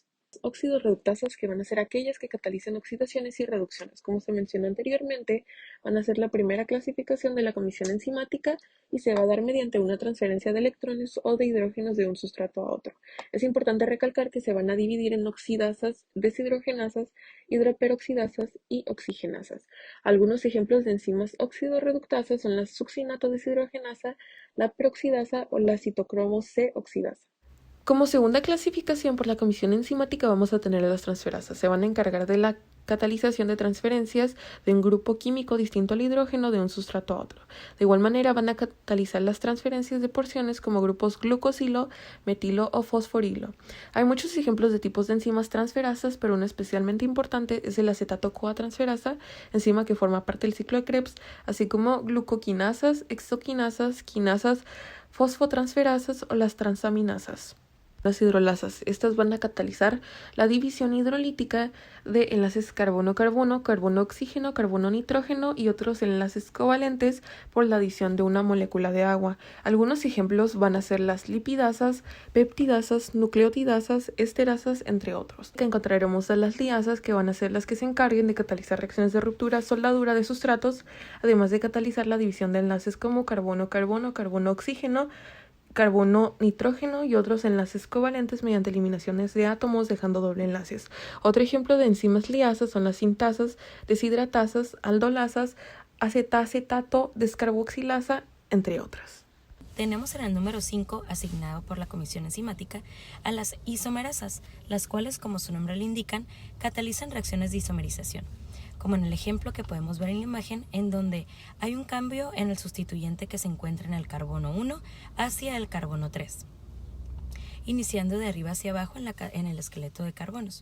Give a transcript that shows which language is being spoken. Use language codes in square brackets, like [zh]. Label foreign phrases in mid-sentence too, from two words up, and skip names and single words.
[es] Oxidorreductasas, que van a ser aquellas que catalizan oxidaciones y reducciones. Como se mencionó anteriormente, van a ser la primera clasificación de la comisión enzimática y se va a dar mediante una transferencia de electrones o de hidrógenos de un sustrato a otro. Es importante recalcar que se van a dividir en oxidasas, deshidrogenasas, hidroperoxidasas y oxigenasas. Algunos ejemplos de enzimas oxidorreductasas son la succinato deshidrogenasa, la peroxidasa o la citocromo C oxidasa. Como segunda clasificación por la comisión enzimática vamos a tener las transferasas. Se van a encargar de la catalización de transferencias de un grupo químico distinto al hidrógeno de un sustrato a otro. De igual manera van a catalizar las transferencias de porciones como grupos glucosilo, metilo o fosforilo. Hay muchos ejemplos de tipos de enzimas transferasas, pero una especialmente importante es el acetato-CoA transferasa, enzima que forma parte del ciclo de Krebs, así como glucoquinasas, hexoquinasas, quinasas, fosfotransferasas o las transaminasas. Las hidrolasas. Estas van a catalizar la división hidrolítica de enlaces carbono-carbono, carbono-oxígeno, carbono-nitrógeno y otros enlaces covalentes por la adición de una molécula de agua. Algunos ejemplos van a ser las lipidasas, peptidasas, nucleotidasas, esterasas, entre otros. Que encontraremos a las liasas, que van a ser las que se encarguen de catalizar reacciones de ruptura, soldadura de sustratos, además de catalizar la división de enlaces como carbono-carbono, carbono-oxígeno, carbono, nitrógeno y otros enlaces covalentes mediante eliminaciones de átomos dejando doble enlaces. Otro ejemplo de enzimas liasas son las sintasas, deshidratasas, aldolasas, acetato, descarboxilasa, entre otras. Tenemos en el número 5, asignado por la Comisión Enzimática, a las isomerasas, las cuales, como su nombre lo indican, catalizan reacciones de isomerización, como en el ejemplo que podemos ver en la imagen, en donde hay un cambio en el sustituyente que se encuentra en el carbono 1 hacia el carbono 3, iniciando de arriba hacia abajo en el esqueleto de carbonos.